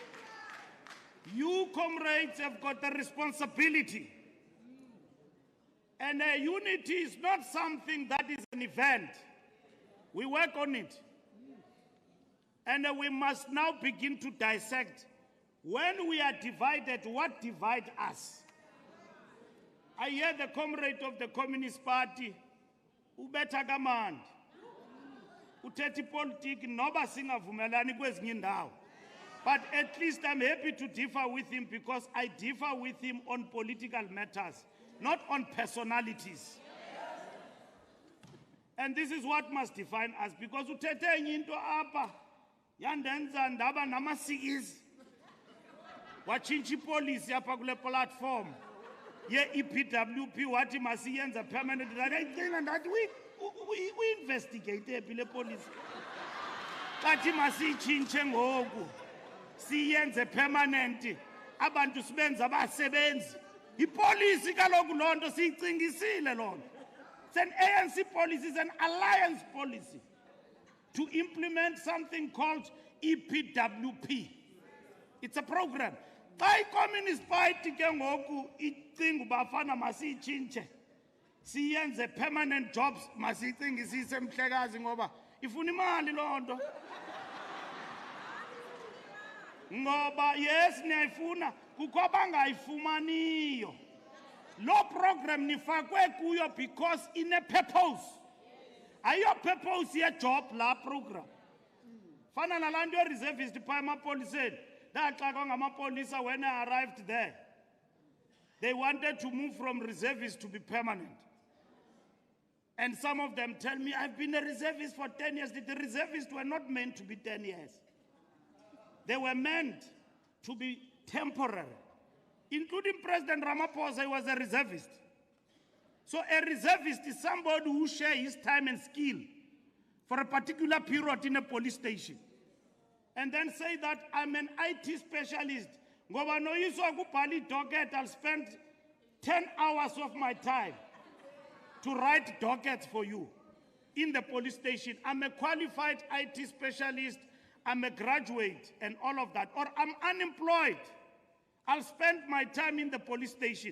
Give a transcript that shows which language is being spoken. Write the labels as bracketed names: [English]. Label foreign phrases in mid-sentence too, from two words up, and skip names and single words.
[English] You, comrades, have got the responsibility And unity is not something that is an event. We work on it. And we must now begin to dissect. When we are divided, what divides us? I hear the comrade of the Communist Party, [Xhosa] ubetha kamandi, uthethi politics noba singavumelani kwezinye indawo. [English] But at least I'm happy to differ with him because I differ with him on political matters, not on personalities. And this is what must define us, because [Xhosa] uthethe enye into apha yandenza ndaba nama-CEs watshintsha ipolicy apha kule platform ye-EPWP wathi masiyenza permanent. Ndayicinga ndathi we-investigate ephi le policy kathi masiyitshintshe ngoku siyenze permanent abantu sibenza abasebenzi. Ipolicy kaloku loo nto siyicingisile loo nto. [English] It's an ANC policy, it's an alliance policy to implement something called EPWP. It's a program. [Xhosa] Xa i-Communist Party ke ngoku icinga uba fana masiyitshintshe siyenze [English] permanent jobs, [Xhosa] masiyicingisise mhlekazi ngoba ifuna imali loo nto. Ngoba yes niyayifuna kukho abangayifumaniyo. Lo program nifakwe kuyo because ine purpose. Ayo purpose ye job la program. Fana nalanto ye reservist pha emapoliseni. Ndaxakwa ngamapolisa [English] when I arrived there. They wanted to move from reservist to be permanent. And some of them tell me, I've been a reservist for 10 years. The reservists were not meant to be 10 years. They were meant to be temporary. Including President Ramaphosa, he was a reservist. So a reservist is somebody who shares his time and skill for a particular period in a police station. And then say that I'm an IT specialist. [Xhosa] Ngoba no yiswa kubhala docket, [English] I'll spend 10 hours of my time to write dockets for you in the police station. I'm a qualified IT specialist, I'm a graduate and all of that. Or I'm unemployed. I'll spend my time in the police station.